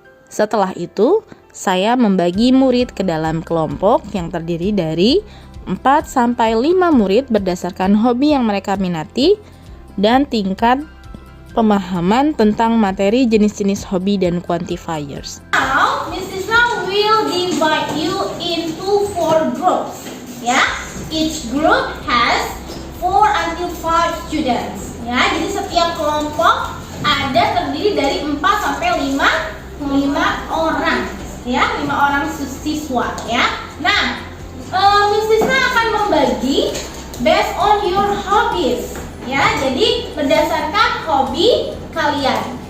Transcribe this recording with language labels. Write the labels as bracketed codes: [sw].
[id] Setelah itu, saya membagi murid ke dalam kelompok yang terdiri dari 4-5 murid berdasarkan hobi yang mereka minati dan tingkat pemahaman tentang materi jenis-jenis hobi dan quantifiers. [en] Now, Miss Isna will divide you into 4 groups. Ya, each group has 4 until 5 students. [id] Ya, jadi setiap kelompok ada terdiri dari 4 sampai 5 orang. Ya, 5 orang siswa. Ya, nah, Miss Isna akan membagi [en] based on your hobbies. [id] Ya, jadi berdasarkan hobi kalian.